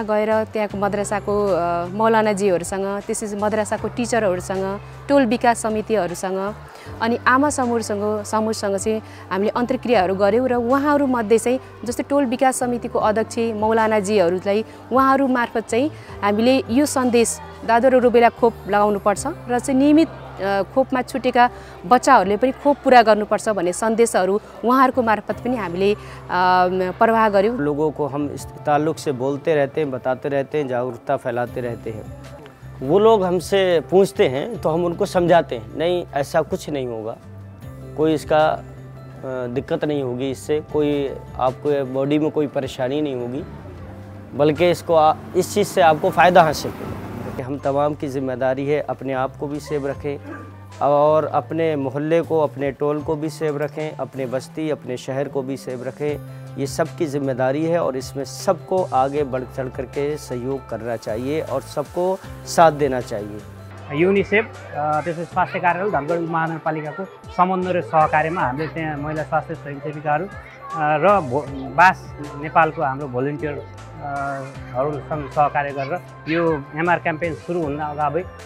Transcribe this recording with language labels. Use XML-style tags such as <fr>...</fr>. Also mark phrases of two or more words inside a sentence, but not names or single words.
<ne>गएर त्यहाँको मद्रसाको मौलानाजीहरूसँग त्यसपछि मद्रसाको टिचरहरूसँग टोल विकास समितिहरूसँग अनि आमा समूहसँग चाहिँ हामीले अन्तर्क्रियाहरू गऱ्यौँ र उहाँहरूमध्ये चाहिँ जस्तै टोल विकास समितिको अध्यक्ष मौलानाजीहरूलाई उहाँहरू मार्फत चाहिँ हामीले यो सन्देश दादु र रुबेला खोप लगाउनुपर्छ र चाहिँ नियमित खोपमा छुटेका बच्चाहरूले पनि खोप पूरा गर्नुपर्छ भन्ने सन्देशहरू उहाँहरूको मार्फत पनि हामीले प्रवाह गर्यौँ।</ne> <hi>लोगों को हम इस ताल्लुक से बोलते रहते हैं, बताते रहते हैं, जागरूकता फैलाते रहते हैं। वो लोग हमसे पूछते हैं तो हम उनको समझाते हैं नहीं ऐसा कुछ नहीं होगा, कोई इसका दिक्कत नहीं होगी, इससे कोई आपको बॉडी में कोई परेशानी नहीं होगी, बल्कि इस चीज़ से आपको फ़ायदा हासिल होगा। हम तमाम की जिम्मेदारी है अपने आप को भी सेव रखें और अपने मोहल्ले को, अपने टोल को भी सेव रखें, अपने बस्ती, अपने शहर को भी सेव रखें। ये सब की जिम्मेदारी है और इसमें सबको आगे बढ़ चढ़ करके सहयोग करना चाहिए और सबको साथ देना चाहिए।</hi> <ne>युनिसेफ त्यसपछि स्वास्थ्य कार्यालय धनगढी महानगरपालिकाको समन्वय र सहकार्यमा हामीले त्यहाँ महिला स्वास्थ्य स्वयंसेविकाहरू र बास नेपालको हाम्रो भोलिन्टियरहरूसँग सहकार्य गरेर यो</ne> <en>MR campaign</en> <ne>सुरु हुन अगावै</ne>